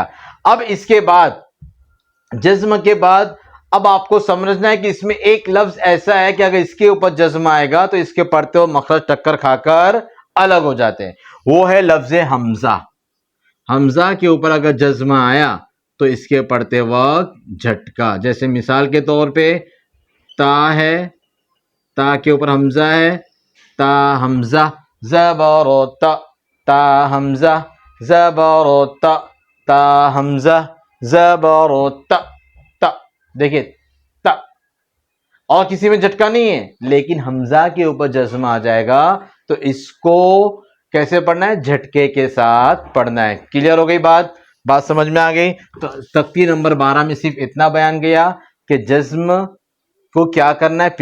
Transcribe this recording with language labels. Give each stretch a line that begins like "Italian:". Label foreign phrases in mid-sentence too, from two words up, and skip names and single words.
Urdu: اب اس کے بعد جزم کے بعد اب آپ کو سمجھنا ہے کہ اس میں ایک لفظ ایسا ہے کہ اگر اس کے اوپر جزم آئے گا تو اس کے پڑھتے ہو مخرج ٹکر کھا کر الگ ہو جاتے ہیں. وہ ہے لفظ حمزہ. حمزہ کے اوپر اگر جزم آیا تو اس کے پڑھتے وقت جھٹکا. جیسے مثال کے طور پہ تا ہے، تا کے اوپر حمزہ ہے، تا حمزہ، زبر و تا، تا حمزہ، زبر و تا، تا حمزہ، زبر و تا، تا. دیکھیں تا، اور کسی میں جھٹکا نہیں ہے، لیکن حمزہ کے اوپر جزم آ جائے گا تو اس کو کیسے پڑھنا ہے؟ جھٹکے کے ساتھ پڑھنا ہے. کلیئر ہو گئی بات سمجھ میں آ گئی؟ تو تختی نمبر 12 میں صرف اتنا بیان گیا کہ جزم کو کیا کرنا ہے؟